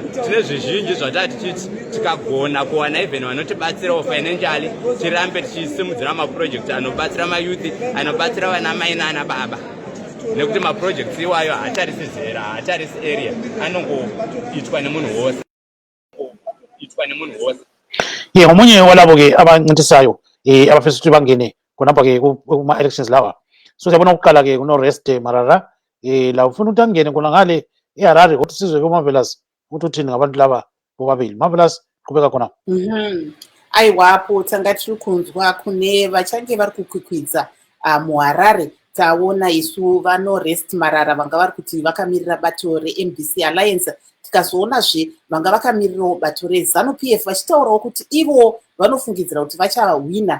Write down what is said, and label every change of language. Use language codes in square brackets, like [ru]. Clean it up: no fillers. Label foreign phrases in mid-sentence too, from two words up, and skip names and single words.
[sn] Tine zvizhinji zvatati tichiti tikagona kuwana even vanotibatsirawo financially tirambe tichisimudzira maproject anobatsira mayuthi, anobatsira vana mai nana baba. Nekuti maprojects iwayo haatarisi zera, haatarisi area, anongoitwa nemunhu wose. [nd] Omunye walabo ke abancintisayo abafisa ukuthi bangene khonapha ke kuma elections lawa. So siyabona ukuqala ke kuno Rest Marara la ufuna ukuthi angene khona ngale eHarare ukuthi sizwe ke Marvellous ukuthi uthini ngabantu laba bobabili. Marvellous qhubeka khona. [sn] Aiwapo tanga tiri kunzwa kune vachange vari kukwikwidza muHarare. Taona isu vano Rest Marara vanga vari kuti vakamirira bato reMDC Alliance, tikazoonazve vanga vakamirirawo bato reZANU-PF vachitaurawo kuti ivo vanofungidzira kuti vachahwina.